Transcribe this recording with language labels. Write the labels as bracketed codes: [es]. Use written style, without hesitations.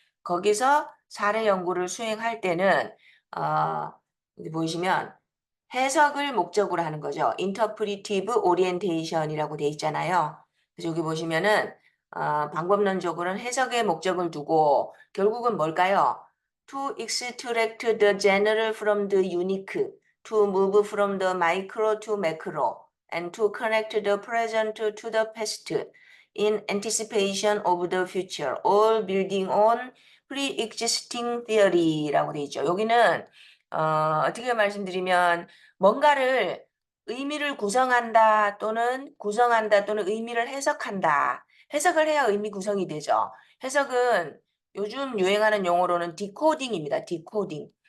[ko] 거기서 사례 연구를 수행할 때는 여기 보이시면 해석을 목적으로 하는 거죠. [en] interpretive orientation [ko] 이라고 돼 있잖아요. 그래서 여기 보시면은 방법론적으로는 해석의 목적을 두고 결국은 뭘까요? [en] to extract the general from the unique, to move from the micro to macro, and to connect the present to the past in anticipation of the future, all building on pre-existing theory라고 [ko] 돼 있죠. 여기는 어떻게 말씀드리면 뭔가를 의미를 구성한다 또는 의미를 해석한다. 해석을 해야 의미 구성이 되죠. 해석은 요즘 유행하는 용어로는 디코딩입니다. 디코딩.